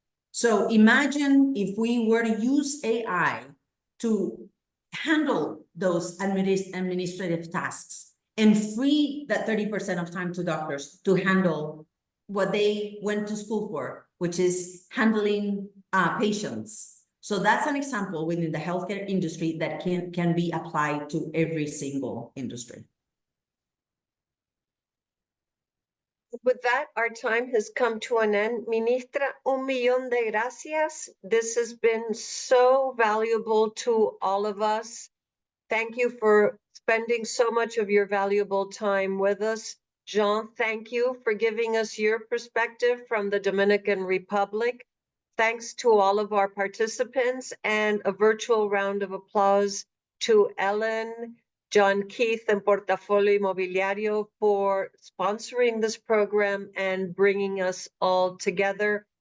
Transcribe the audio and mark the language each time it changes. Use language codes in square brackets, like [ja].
[en] So imagine if we were to use AI to handle those administrative tasks and free that 30% of time to doctors to handle what they went to school for, which is handling patients. So that's an example within the healthcare industry that can be applied to every single industry. With that, our time has come to an end. [es] Ministra, un millón de gracias. [en] This has been so valuable to all of us. Thank you for spending so much of your valuable time with us. Jean, thank you for giving us your perspective from the Dominican Republic. Thanks to all of our participants, and a virtual round of applause to Ellen, John Keith, and Portafolio Inmobiliario for sponsoring this program and bringing us all together.